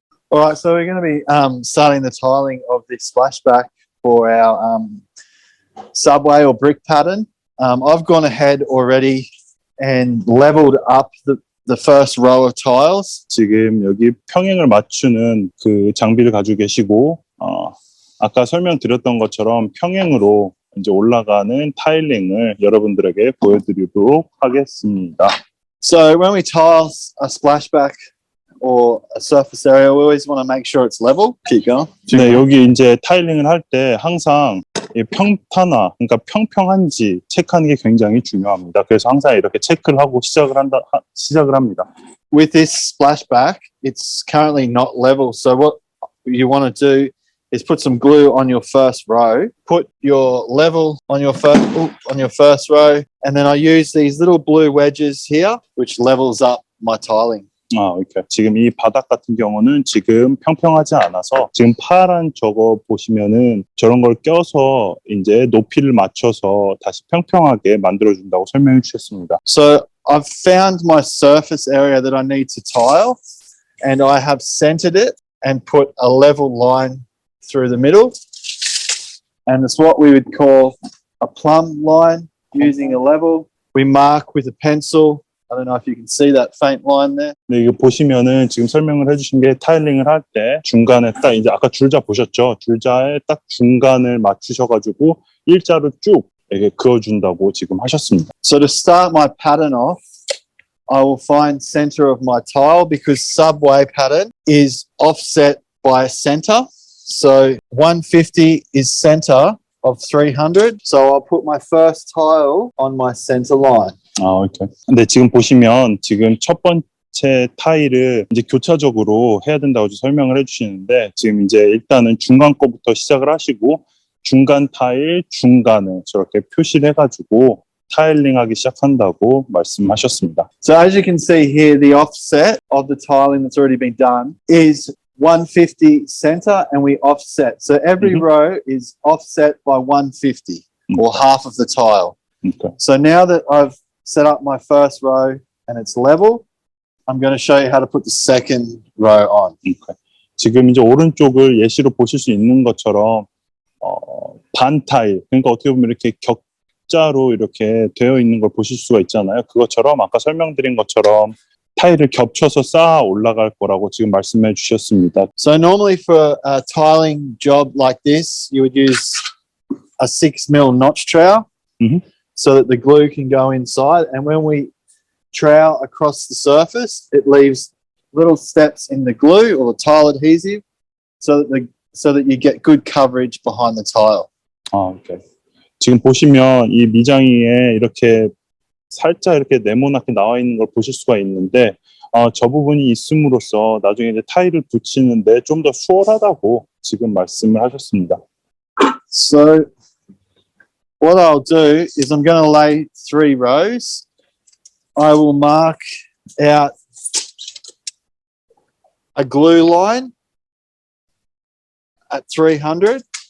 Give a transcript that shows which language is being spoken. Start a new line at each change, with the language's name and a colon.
English: All right, so we're going to be starting the tiling of this splashback for our subway or brick pattern. I've gone ahead already and leveled up the first row of tiles.
Korean: 지금 여기 평행을 맞추는 그 장비를 가지고 계시고, 아까 설명드렸던 것처럼 평행으로 이제 올라가는 타일링을 여러분들에게 보여드리도록 하겠습니다.
English: So when we tile a splashback or a surface area, we always want to make sure it's level. Keep going.
Korean: 네, 여기 이제 타일링을 할 때 항상 평탄화, 그러니까 평평한지 체크하는 게 굉장히 중요합니다. 그래서 항상 이렇게 체크를 하고 시작을 합니다.
English: With this splashback, it's currently not level. So what you want to do is put some glue on your first row, put your level on your first row, and then I use these little blue wedges here, which levels up my tiling.
Korean: 이렇게. 지금 이 바닥 같은 경우는 지금 평평하지 않아서 지금 파란 저거 보시면은 저런 걸 껴서 이제 높이를 맞춰서 다시 평평하게 만들어준다고 설명해 주셨습니다.
English: So I've found my surface area that I need to tile, and I have centered it and put a level line through the middle, and it's what we would call a plumb line using a level. We mark with a pencil. I don't know if you can see that faint line there.
Korean: 네, 이거 보시면은 지금 설명을 해주신 게 타일링을 할 때 중간에 딱 이제 아까 줄자 보셨죠? 줄자에 딱 중간을 맞추셔가지고 일자로 쭉 이렇게 그어준다고 지금 하셨습니다.
English: So to start my pattern off, I will find center of my tile because subway pattern is offset by center. So 150 is center of 300. So I'll put my first tile on my center line.
Korean: 이렇게. 근데 지금 보시면 지금 첫 번째 타일을 이제 교차적으로 해야 된다고 설명을 해주시는데 지금 이제 일단은 중간 거부터 시작을 하시고 중간 타일 중간을 저렇게 표시를 해가지고 타일링하기 시작한다고 말씀하셨습니다.
English: So as you can see here, the offset of the tiling that's already been done is 150 center, and we offset. So every row is offset by 150 or half of the tile. So now that I've set up my first row and it's level, I'm going to show you how to put the second row on.
Korean: 지금 이제 오른쪽을 예시로 보실 수 있는 것처럼 반 타일, 그러니까 어떻게 보면 이렇게 격자로 이렇게 되어 있는 걸 보실 수가 있잖아요. 그것처럼 아까 설명드린 것처럼 타일을 겹쳐서 쌓아 올라갈 거라고 지금 말씀해 주셨습니다.
English: So normally for a tiling job like this, you would use a 6mm notch trowel. So that the glue can go inside, and when we trowel across the surface, it leaves little steps in the glue or the tile adhesive, so that you get good coverage behind the tile.
Korean: 오케이. 지금 보시면 이 미장이에 이렇게 살짝 이렇게 네모나게 나와 있는 걸 보실 수가 있는데, 저 부분이 있음으로써 나중에 이제 타일을 붙이는데 좀 더 수월하다고 지금 말씀을 하셨습니다.
English: So what I'll do is I'm going to lay 3 rows. I will mark out a glue line at 300.